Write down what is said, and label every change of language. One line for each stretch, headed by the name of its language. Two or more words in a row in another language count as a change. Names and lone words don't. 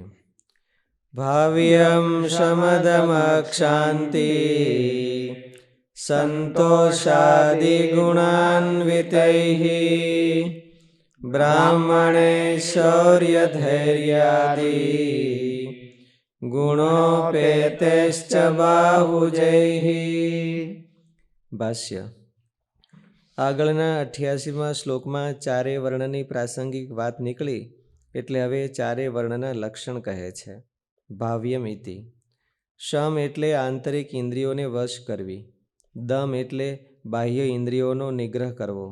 Sanskrit: भाव्यं शमदमक्षान्ति संतोषादिगुणान्वितैः ब्राह्मणे शौर्यधैर्यादि गुणोपेतैश्च बाहुजैः। भाष्य।
Gujarati: આગળના 88મા શ્લોકમાં ચારેય વર્ણની પ્રાસંગિક વાત નીકળી એટલે હવે ચારેય વર્ણના લક્ષણ કહે છે.
Sanskrit: भाव्यम इति.
Gujarati: શમ એટલે આંતરિક ઇન્દ્રિયોને વશ કરવી. દમ એટલે બાહ્ય ઇન્દ્રિયોનો નિગ્રહ કરવો.